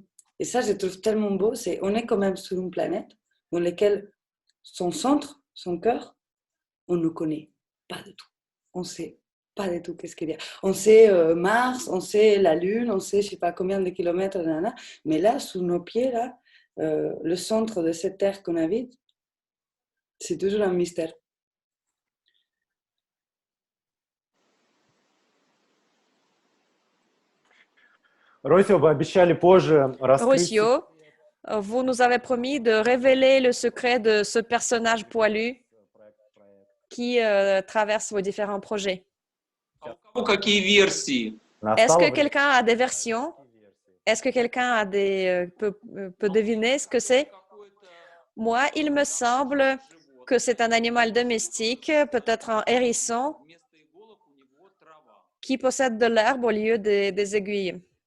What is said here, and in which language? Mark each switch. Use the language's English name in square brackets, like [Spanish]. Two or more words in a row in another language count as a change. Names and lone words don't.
[French] Et ça, je trouve tellement beau. On est quand même sur une planète dans laquelle son centre, son cœur, on ne connaît pas du tout. On ne sait pas du tout qu'est-ce qu'il y a. On sait Mars, on sait la Lune, on sait je ne sais pas combien de kilomètres, mais là, sous nos pieds, là, le centre de cette terre qu'on habite, c'est toujours un mystère. [Russian] Росио, вы обещали позже раскрыть... [French] Rossio, vous nous avez promis de révéler le secret de ce personnage poilu qui traverse vos différents projets. [Russian] Какие версии? [French] Est-ce que quelqu'un a des versions? Est-ce que quelqu'un peut deviner ce que c'est? Moi, il me semble que c'est un animal domestique, peut-être un hérisson, qui possède de l'herbe au lieu des aiguilles.